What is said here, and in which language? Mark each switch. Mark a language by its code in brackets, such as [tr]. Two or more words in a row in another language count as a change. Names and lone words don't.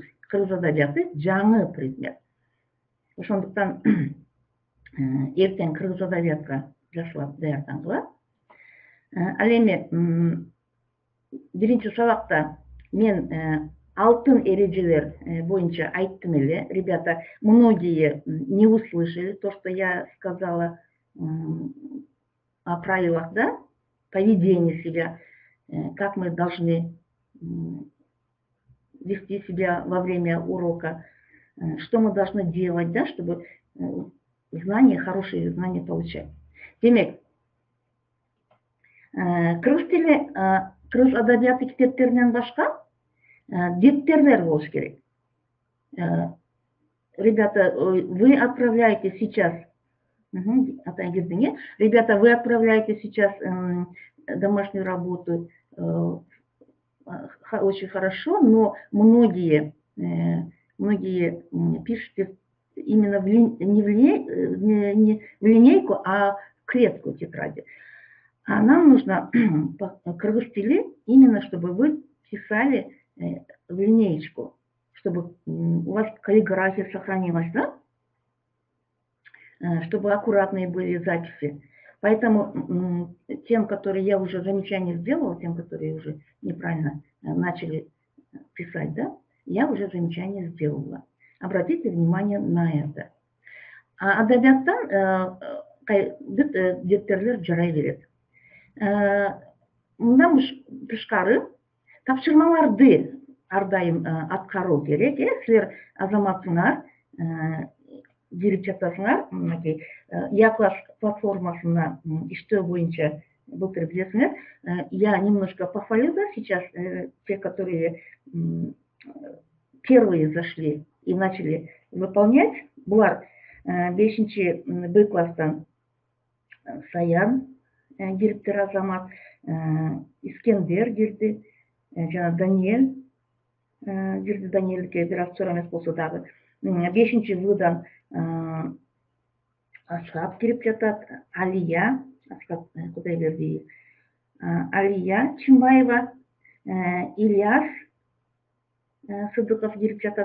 [ky] Кыргыз адабияты жаңы предмет. Ошондуктан эртең кыргыз адабиятка жакшылап даярдангыла. Ал эми биринчи сабакта мен алтын эрежелер боюнча айттым эле. [ru] Ребята, многие не услышали то, что я сказала о правилах, да, поведения себя, как мы должны вести себя во время урока, что мы должны делать, да, чтобы знания, хорошие знания получать. [ky] Демек, кыргыз тили, кыргыз адабияты китептеринен башка дептерлер болуш керек. [ru] Ребята, вы отправляете сейчас, ребята, вы отправляете сейчас домашнюю работу очень хорошо, но многие пишут именно не в линейку, а в клетку тетради. А нам нужно по [ky] кыргыз тили [ru] именно, чтобы вы писали в линеечку, чтобы у вас каллиграфия сохранилась, да? Чтобы аккуратные были записи. Поэтому тем, которые я уже замечания сделала, тем, которые уже неправильно начали писать, да, я уже замечания сделала. Обратите внимание на это. [ky] А адабияттан бүт дептерлер жарай берет. Мындан тышкары тапшырмаларды ар дайым аткаруу керек. Силер азаматсыңар, бирип жатасыңар, мынакей Я-класс платформасына иштөө боюнча былтыр билесиңер. [ru] Я немножко похвалю, да, сейчас те, которые первые зашли и начали выполнять. [ky] Булар 5 Б класстан Саян кириптир, Азамат, Искендер кирди, жана Даниэль кирди. Даниэльге бир аз чор эмес болсо дагы 5 Вдан Асхат кирип жатат, Алия, Асхат Кудайбердиев, Алия Чимбаева, Ильяс Сыдыков кирип жатат.